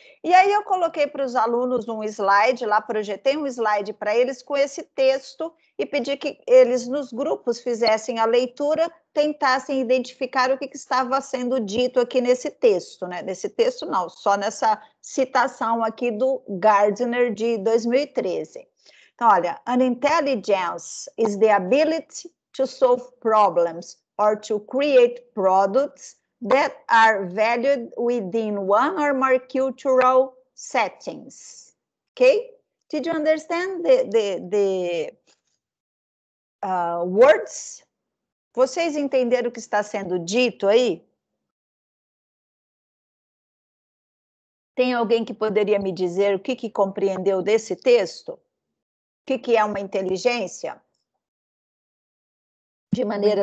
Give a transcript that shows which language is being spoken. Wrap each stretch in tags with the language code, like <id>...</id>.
<pt>E aí eu coloquei para os alunos um slide, lá projetei um slide para eles com esse texto, e pedi que eles, nos grupos, fizessem a leitura, tentassem identificar o que estava sendo dito aqui nesse texto, né? Nesse texto não, só nessa citação aqui do Gardner, de 2013. Então, olha,</pt> <en>an intelligence is the ability to solve problems or to create products that are valued within one or more cultural settings. Okay? Did you understand the words?</en> <pt>Vocês entenderam o que está sendo dito aí? Tem alguém que poderia me dizer o que compreendeu desse texto? O que é uma inteligência? De maneira</pt>